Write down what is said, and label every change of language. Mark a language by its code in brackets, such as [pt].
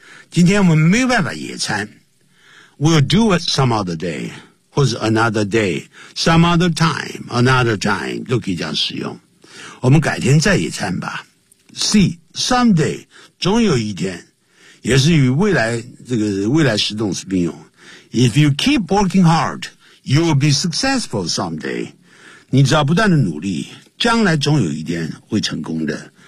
[zh] 今天我们没办法野餐。 [en] We'll do it some other day. [zh] 或是 [en] another day. Some other time. Another time. [zh] 都可以这样使用。我们改天再野餐吧。C. Someday. 总有一天。也是与未来这个未来时动词并用。 [en] If you keep working hard, you will be successful someday. [zh] 你只要不断的努力将来总有一天会成功的。